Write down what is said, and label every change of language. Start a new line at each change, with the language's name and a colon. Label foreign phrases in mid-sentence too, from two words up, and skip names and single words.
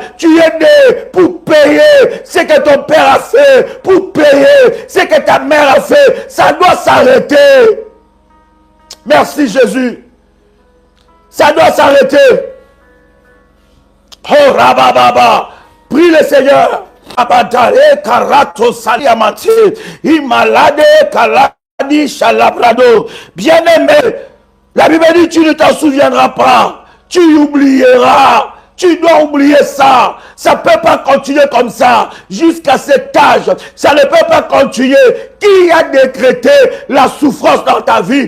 French: Tu es né pour payer ce que ton père a fait, pour payer ce que ta mère a fait. Ça doit s'arrêter. Merci Jésus. Ça doit s'arrêter. Oh Rabababa. Prie le Seigneur. Abadare karato saliamati. Imalade kaladi shalabrado. Bien-aimé, la Bible dit tu ne t'en souviendras pas. Tu oublieras. Tu dois oublier ça. Ça ne peut pas continuer comme ça jusqu'à cet âge. Ça ne peut pas continuer. Qui a décrété la souffrance dans ta vie?